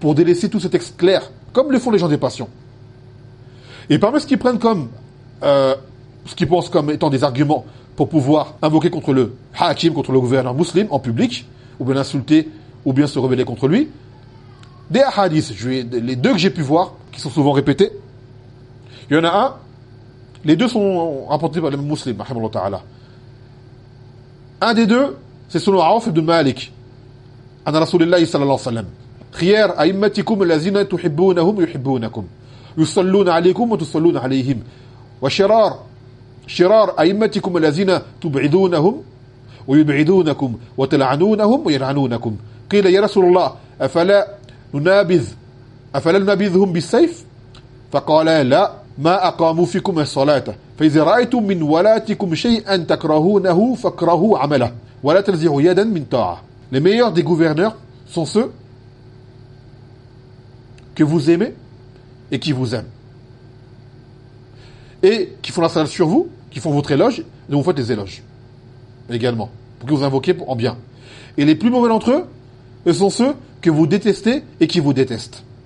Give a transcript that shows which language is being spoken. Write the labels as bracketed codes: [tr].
[fr] Pour délaisser tout ce texte clair, comme le font les gens des passions. Et parmi ce qu'ils prennent comme, ce qu'ils pensent comme étant des arguments pour pouvoir invoquer contre le hakim, contre le gouverneur musulman en public, ou bien l'insulter, ou bien se rebeller contre lui, des hadiths, les deux que j'ai pu voir, qui sont souvent répétés, il y en a un, les deux sont rapportés par les musulmans, rahimahullah ta'ala. Un des deux, c'est selon [ar] Awf ibn Malik, an rasulillahi sallallahu alayhi wa sallam, khiyar a'immatikum lazina tuhibbounahum yuhibbounakum, yusalluna alaykum wa tusalluna alayhim, wa shirar, شرار أئمتكم الذين تبعدونهم ويبعدونكم وتلعنونهم ويلعنونكم قيل يا رسول الله أفلا ننابذهم بالسيف فقال لا ما أقاموا فيكم الصلاة فإذا رأيتم من ولاتكم شيئا تكرهونه فكرهوا عمله ولا تنزعوا يدا من طاعة. [fr] Les meilleurs des gouverneurs sont ceux que vous aimez et qui vous aiment et qui font la salade sur vous, qui font votre éloge, dont vous faites des éloges également, pour que vous invoquiez en bien. Et les plus mauvais d'entre eux, ce sont ceux que vous détestez et qui vous détestent.